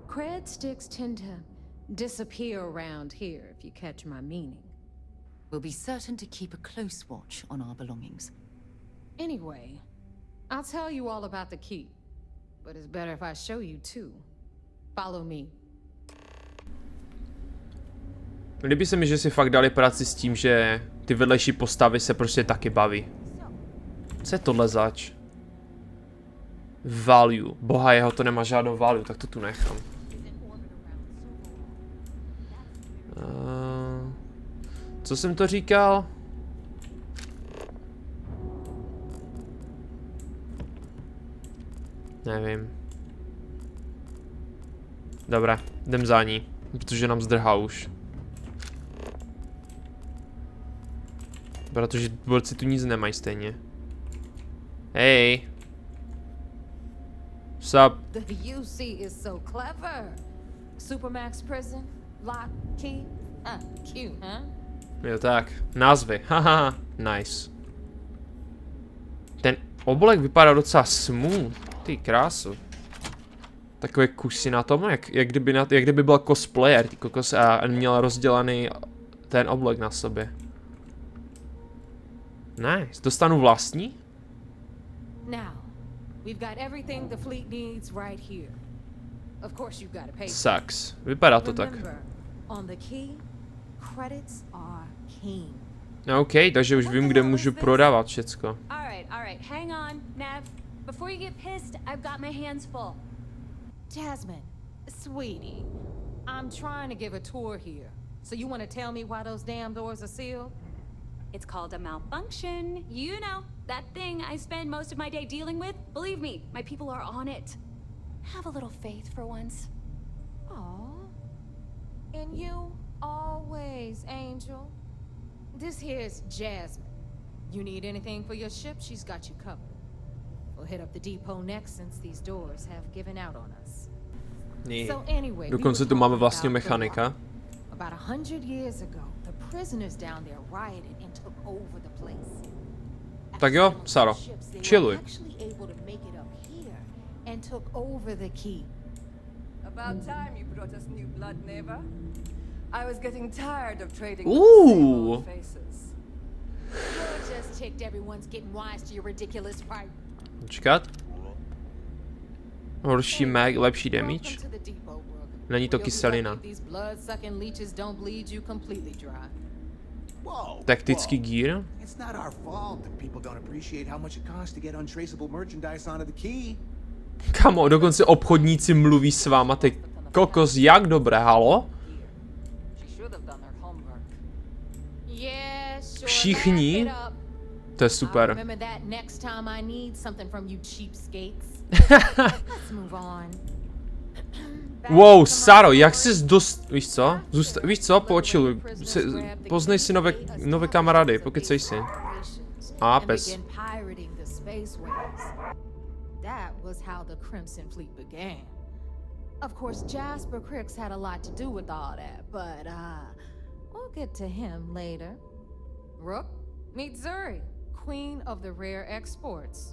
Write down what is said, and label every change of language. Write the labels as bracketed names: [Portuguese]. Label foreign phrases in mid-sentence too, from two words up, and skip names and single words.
[English] Cred sticks tend to disappear around here, if you catch my meaning. We'll be certain to keep a close watch on our belongings. Anyway, I'll tell you all about the key. But it's better if I show you too. Follow me. [Czech] Líbí se mi, že si fakt dali práci s tím, že ty vedlejší postavy se prostě taky baví. Co je tohle zač? Value. Boha jeho, to nemá žádnou value, tak to tu nechám. Co jsem to říkal? Nevím. Dobré, jdem za ní, protože nám zdrhá už. Protože borci tu nic nemají stejně. Hej. [English] What's up? The UC is so clever. Supermax prison, lock, key. Cute, huh? [Czech] Jo tak, názvy, haha, nice. Ten oblek vypadá docela smooth, ty krásu. Takové kusy na tom, jak kdyby byl cosplayer, ty kokos, a měl rozdělaný ten oblek na sobě. Nice, dostanu vlastní? [English] Now, we've got everything the fleet needs right here. Of course you've got to pay. Sucks, [Czech] vypadá to tak. [English] Remember, on the key, credits are king. [Czech] OK, takže už vím, kde můžu prodávat všecko. [English] All right, hang on, Nev. Before you get pissed, I've got my hands full. Jasmine, sweetie, I'm trying to give a tour here. So you want to tell me why those damn doors are sealed? It's called a malfunction. You know, that thing I spend most of my day dealing with. Believe me, my people are on it. Have a little faith for once. Aw. And you always, Angel. This here's Jasmine. You need anything for your ship, she's got you covered. We'll hit up the depot next since these doors have given out on us. So anyway, [Czech] Dokonce tu máme vlastního mechanika. [English] About 100 years ago, the prisoners down there rioted and took over the place. [Czech] Tak jo, Saro, chilluj. [English] Actually able to make it up here and took over the key. About time you brought us new blood, neighbor. I was getting tired of trading Ooh. with the same old faces. You're just ticked everyone's getting wise to your ridiculous pipe. [Czech] Počkat. Horší mag, lepší damage. Není to kyselina. Taktický gear. [English] It's not our fault that people don't appreciate how much it costs to get untraceable merchandise onto the key. [Czech] Kamo, dokonce obchodníci mluví s váma, ty kokos, jak dobré, halo? Všichni? To je super. Wow, Saro, jak jsi víš co? Víš co, počiluj. Poznej si nové kamarády, pokecej si. A pes. [English] That was how the Crimson Fleet began. Of course, Jasper Cricks had a lot to do with all that, but we'll get to him later. Rook, meet Zuri, queen of the rare exports.